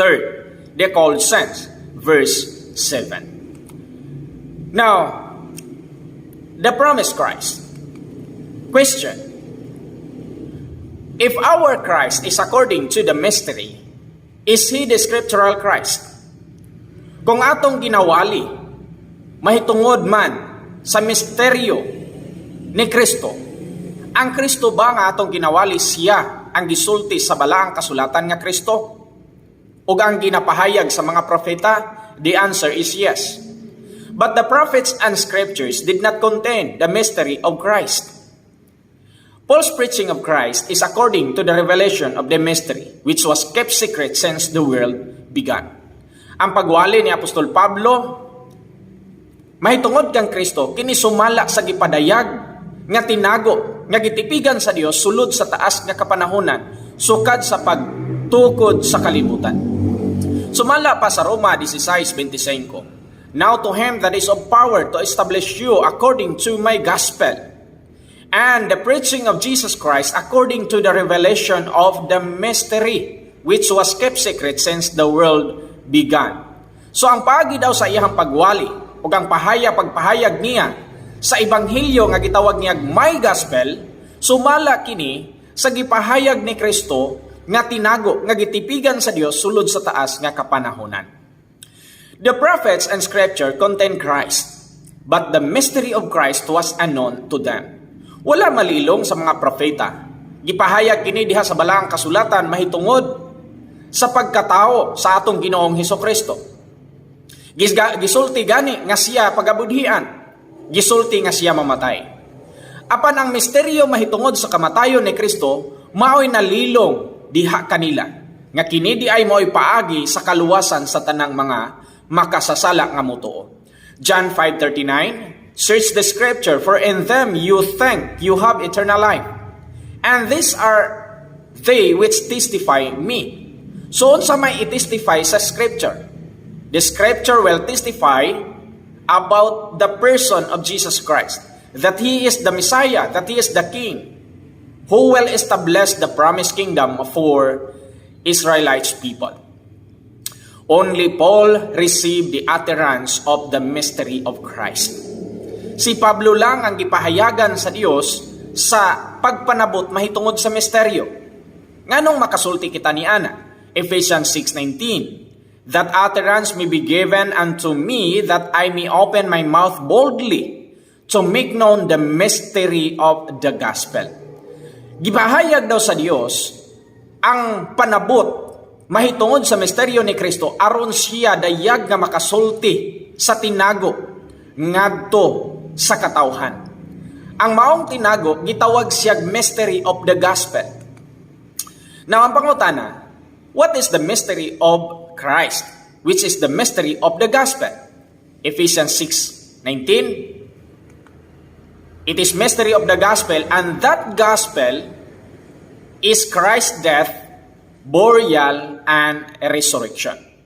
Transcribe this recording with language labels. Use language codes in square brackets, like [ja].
[en] Third, the called saints, verse 7. Now, the promised Christ. Question: if our Christ is according to the mystery, is He the scriptural Christ? [ceb] Kung atong ginawali, mahitungod man sa misteryo ni Kristo, ang Kristo ba nga atong ginawali siya ang gisulti sa balaang kasulatan nga Kristo? O ang ginapahayag sa mga propeta? [en] The answer is yes. But the prophets and scriptures did not contain the mystery of Christ. Paul's preaching of Christ is according to the revelation of the mystery, which was kept secret since the world began. [ceb] Ang pagwali ni Apostol Pablo, mahitungod kang Kristo, kini sumala sa gipadayag, nga tinago, nga gitipigan sa Dios sulod sa taas nga kapanahunan, sukad sa pagtukod sa kalibutan. Sumala pa sa Roma 16:25. [en] Now to Him that is of power to establish you according to my gospel, and the preaching of Jesus Christ according to the revelation of the mystery, which was kept secret since the world began. [ceb] So ang paagi daw sa iyang pagwali, o ang pagpahayag niya sa Ebanghelyo nga gitawag niya [en] my gospel, [ceb] sumala kini sa gipahayag ni Kristo nga tinago, nga gitipigan sa Dios sulod sa taas nga kapanahunan. [en] The prophets and scripture contain Christ, but the mystery of Christ was unknown to them. [ceb] Wala malilong sa mga propeta. Gipahayag kini diha sa balaang kasulatan mahitungod sa pagkatao sa atong Ginoong Hesukristo. Gisulti gani nga siya pagabudhian. Gisulti nga siya mamatay. Apan ang misteryo mahitungod sa kamatayon ni Kristo mao'y nalilong diha kanila. Nga kini di ay mao'y paagi sa kaluwasan sa tanang mga makasasala nga mutuo. [en] John 5:39. Search the scripture, for in them you think you have eternal life. And these are they which testify me. [ceb] So unsa may i-testify sa scripture? [en] The scripture will testify about the person of Jesus Christ, that He is the Messiah, that He is the King, who will establish the promised kingdom for Israelites people. Only Paul received the utterance of the mystery of Christ. [ceb] Si Pablo lang ang gipahayagan sa Dios sa pagpanabot mahitungod sa misteryo. Nganong makasulti kita ni ana? Ephesians 6:19. [en] That utterance may be given unto me, that I may open my mouth boldly to make known the mystery of the gospel. [ceb] Gipahayag daw sa Dios ang panabot mahitungod sa misteryo ni Kristo aron siya dayag nga makasulti sa tinago ngadto sa katawhan. Ang maong tinago gitawag siyag [en] mystery of the gospel. Now [ceb] ang pangutana, [en] what is the mystery of Christ, which is the mystery of the gospel? Ephesians 6:19. It is mystery of the gospel, and that gospel is Christ's death, burial, and resurrection.